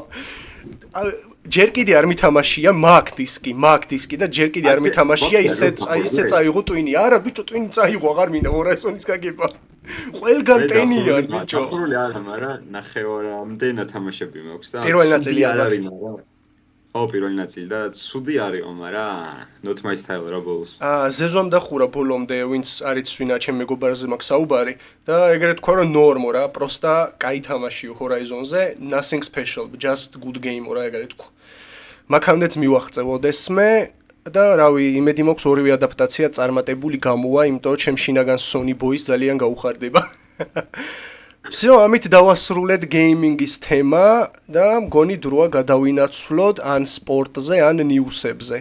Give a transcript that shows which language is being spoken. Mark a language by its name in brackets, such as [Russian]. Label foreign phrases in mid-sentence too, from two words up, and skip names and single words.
[Georgian] ჯერ კიდე არ მითამაშია Mac დისკი და ჯერ კიდე არ მითამაშია ისე წაიღო ტვინი. არა ბიჭო, ტვინი წაიღო, აღარ მინდა Horizon-ის გაგება. ყველგან ტენიან ბიჭო. აკურული არა, მაგრამ ნახევარამდე ნათამაშები მაქვს და პირველი ნაწილი არ არის. ხო, პირველი ნაწილი და ცუდი არისო, მაგრამ [English] not my style [Georgian] რა ბოლოს. ზეზომ დახურა ბოლომდე, ვინც არის ვინა ჩემ მეგობარზე მაქვს საუბარი და ეგრე თქვა რომ ნორმო რა, პროსტა კაი თამაშიო Horizon-ზე, [English] nothing special, just good game [Georgian] რა ეგრე თქვა. მაგამდეც მივახწევოდესმე და რავი, იმედი მაქვს ორივე ადაპტაცია წარმატებული გამოვა, იმიტომ რომ ჩემ შინაგან Sony Boy-ს ძალიან გაუხარდება. всё, ამით დავასრულეთ გეიმინგის თემა და მგონი დროა გადავინაცვლოთ ან სპორტზე, ან ნიუსებზე.